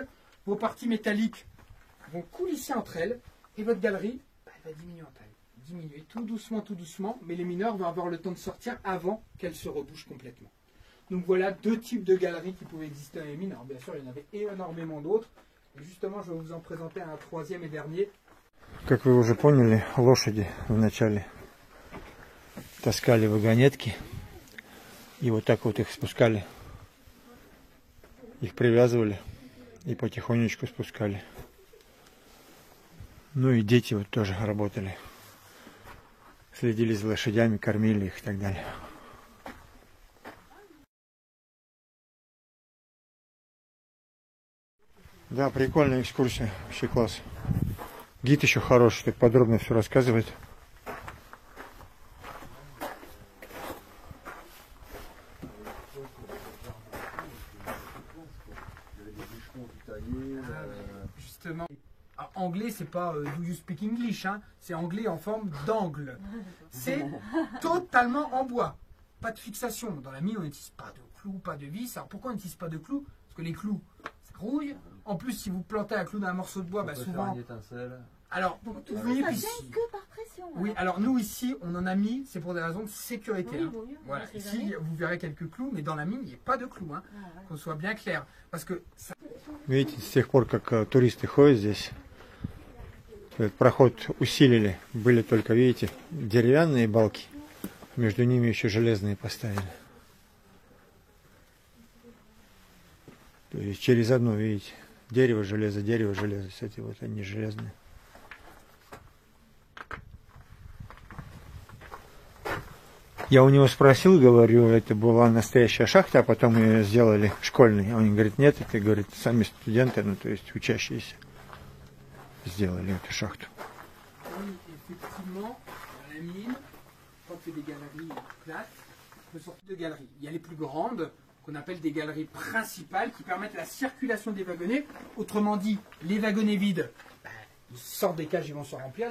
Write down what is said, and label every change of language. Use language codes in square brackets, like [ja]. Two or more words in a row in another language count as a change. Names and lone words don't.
[fr] Vos parties métalliques vont coulisser entre elles et votre galerie elle va diminuer en taille. Diminuer tout doucement, mais les mineurs vont avoir le temps de sortir avant qu'elle se rebouche complètement. Donc voilà deux types de galeries qui pouvaient exister dans les mines. Alors bien sûr, il y en avait énormément d'autres. Et justement, je vais vous en présenter un troisième et dernier. [ru] Как вы уже поняли, лошади вначале таскали вагонетки и вот так вот их спускали, их привязывали и потихонечку спускали. Ну и дети вот тоже работали, следили за лошадями, кормили их и так далее. Да, прикольная экскурсия, вообще класс. Гид еще хороший, так подробно все рассказывает. [fr] Justement, anglais, c'est pas [en] do you speak English, [fr] hein, c'est anglais en forme d'angle. C'est totalement en bois, pas de fixation. Dans la mine, on n'utilise pas de clous, pas de vis. Alors pourquoi on n'utilise pas de clous? Parce que les clous, ça rouille. En plus, si vous plantez un clou dans un morceau de bois, bah, souvent. Alors, oui, Ça puis, vient que par pression. oui, alors nous ici, on en a mis, c'est pour des raisons de sécurité. Oui, Hein. vaut mieux, Voilà, on sait ici, jamais. vous verrez quelques clous, mais dans la mine, il n'y a pas de clous. Hein. Ah, ouais. Qu'on soit bien clair. Parce que ça... [ru] Видите, с тех пор, как туристы ходят здесь, этот проход усилили. Были только, видите, деревянные балки, между ними еще железные поставили. То есть через одно, видите, дерево, железо, кстати, вот они железные. Я у него спросил, говорю, это была настоящая шахта, а потом ее сделали школьной. Он говорит, нет, это, говорит, сами студенты, ну, то есть учащиеся, сделали эту шахту. [fr] Oui, effectivement, dans la mine, quand il y a des galeries plates, on peut sortir de galeries. Il y a les plus grandes, qu'on appelle des galeries principales, qui permettent la circulation des wagonnets. Autrement dit, les wagonnets vides, ben, ils sortent des cages, ils vont se remplir.